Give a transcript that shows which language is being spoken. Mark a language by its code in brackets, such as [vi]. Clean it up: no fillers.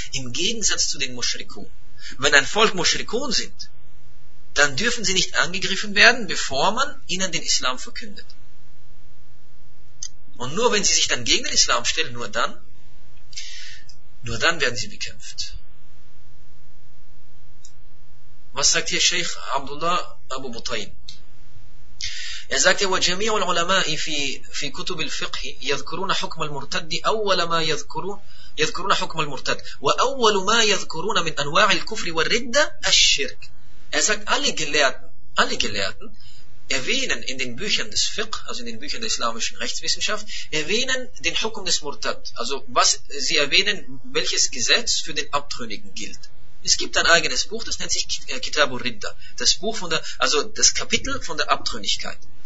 [de] Im Gegensatz zu den Mushrikun. Wenn ein Volk Mushrikun sind, dann dürfen sie nicht angegriffen werden, bevor man ihnen den Islam verkündet. Und nur wenn sie sich dann gegen den Islam stellen, nur dann werden sie bekämpft. Was sagt hier Sheikh Abdullah Abu Butayn? Er sagt ja, [ar] وجميع العلماء في كتب الفقه يذكرون حكم المرتد أول ما يذكرون حكم المرتد وأول ما يذكرون من أنواع الكفر والردة الشرك. [de] Er sagt, alle Gelehrten erwähnen in den Büchern des Fiqh, also in den Büchern der islamischen Rechtswissenschaft, erwähnen den Hukm des Murtad. Also was sie erwähnen, welches Gesetz für den Abtrünnigen gilt. Es gibt ein eigenes Buch, das nennt sich Kitab al-Ridda. Das Kapitel von der Abtrünnigkeit.